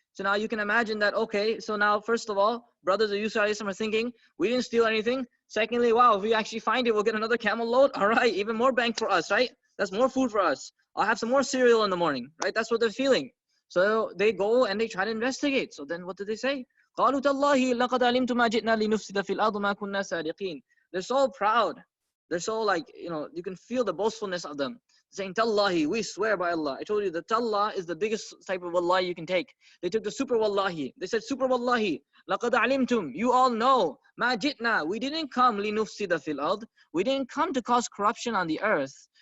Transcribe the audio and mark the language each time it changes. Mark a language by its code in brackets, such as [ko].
[en] So now you can imagine that, okay, so now first of all, brothers of Yusuf alayhi salam are thinking, we didn't steal anything. Secondly, wow, if we actually find it, we'll get another camel load. All right, even more bank for us, right? That's more food for us. I'll have some more cereal in the morning, right? That's what they're feeling. So they go and they try to investigate. So then what did they say? [ar] قالوا تالله لقد علمت ما جئنا لنفسد في الأرض ما كنا سارقين. [en] They're so proud. They're so like, you can feel the boastfulness of them. Saying, Tallahi, we swear by Allah. I told you that Tallah is the biggest type of Wallahi you can take. They took the super Wallahi. They said, super Wallahi, [ar] لَقَدْ عَلِمْتُمْ, [en] you all know, [ar] مَا جِئْنَا, [en] we didn't come [ar] لِنُفْسِدَ فِي الْأَرْضِ, [en] we didn't come to cause corruption on the earth.